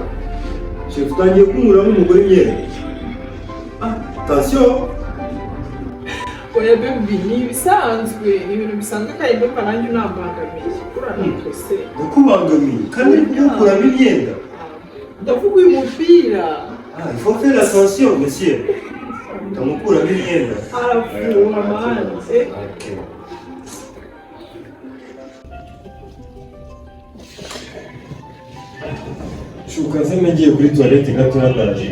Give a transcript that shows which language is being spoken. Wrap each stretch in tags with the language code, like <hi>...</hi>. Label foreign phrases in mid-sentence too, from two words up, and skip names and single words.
<rw>Chef utangiye kumuramo umugore imyenda. Attention! oya bebi ni ibisanzwe ni ibintu bisanzwe kandi ndumva nanjye unambangamiye kuranitwe se Ndakubangamiye kandi ntukuramo imyenda. ndavuga uyu mupira</rw> <fr>Ah, il faut faire attention, monsieur.</fr> <rw>Ndamukuramo imyenda. arafuha manze Okay. Shuka zeme ngiye kuri toilette gato ndaje.</rw>